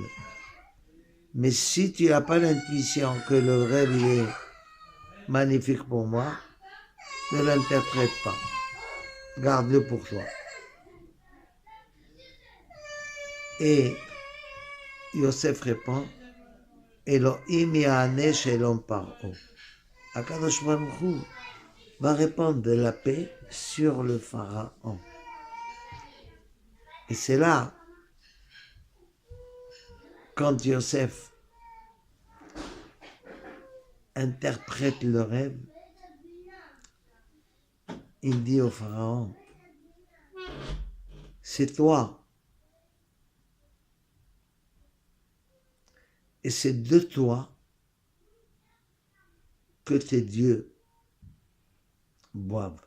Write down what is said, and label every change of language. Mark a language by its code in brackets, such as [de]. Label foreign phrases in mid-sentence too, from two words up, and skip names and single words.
[fr] Mais si tu n'as pas l'intuition que le rêve il est magnifique pour moi, ne l'interprète pas. Garde-le pour toi. Et Yosef répond, [he] אלוהים יענה שלום פרעה. הקדוש ברוך הוא [fr] va répandre de la paix sur le pharaon. Et c'est là, quand Yosef interprète le rêve, il dit au pharaon, c'est toi, et c'est de toi que tes dieux boivent.